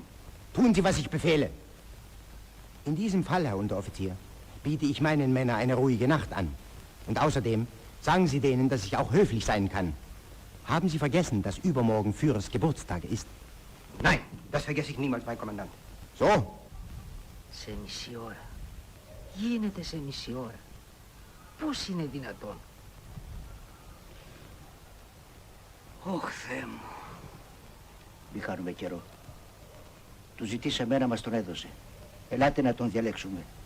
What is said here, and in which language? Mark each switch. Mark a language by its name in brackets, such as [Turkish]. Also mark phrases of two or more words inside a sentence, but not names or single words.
[German] Tun Sie, was ich befehle. In diesem Fall, Herr Unteroffizier, biete ich meinen Männern eine ruhige Nacht an. Und außerdem sagen Sie denen, dass ich auch höflich sein kann. Haben Sie vergessen, dass übermorgen Führers Geburtstag ist? Nein, das vergesse ich niemals, mein Kommandant. So, [Greek] Σε μισή ώρα. Γίνεται σε μισή ώρα. Πώς είναι δυνατόν? Ωχ, Θεέ μου. Μη χάνουμε καιρό. Του ζητήσαμε, να μας τον έδωσε. Ελάτε να τον διαλέξουμε.